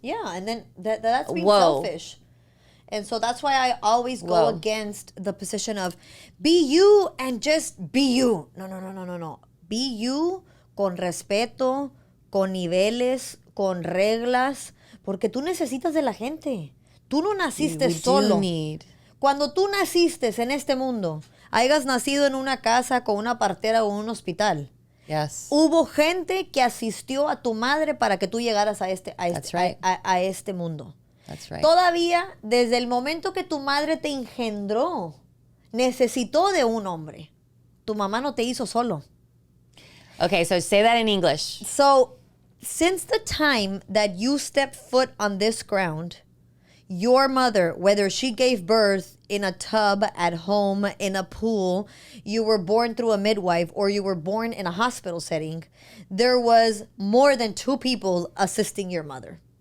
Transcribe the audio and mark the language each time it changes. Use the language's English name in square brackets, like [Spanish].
[English] Yeah, and then that's being selfish. And so that's why I always go against the position of be you and just be you. No. Be you [Spanish] con respeto, con niveles, con reglas, porque tú necesitas de la gente. Tú no naciste solo. Cuando tú naciste en este mundo, hayas nacido en una casa con una partera o un hospital. [English] Yes. [Spanish] Hubo gente que asistió a tu madre para que tú llegaras a este mundo. [English] That's right. [Spanish] Todavía, desde el momento que tu madre te engendró, necesitó de un hombre. Tu mamá no te hizo solo. [English] Okay, so say that in English. So, Since the time that you stepped foot on this ground, your mother, whether she gave birth in a tub at home, in a pool, you were born through a midwife, or you were born in a hospital setting, there was more than 2 people assisting your mother.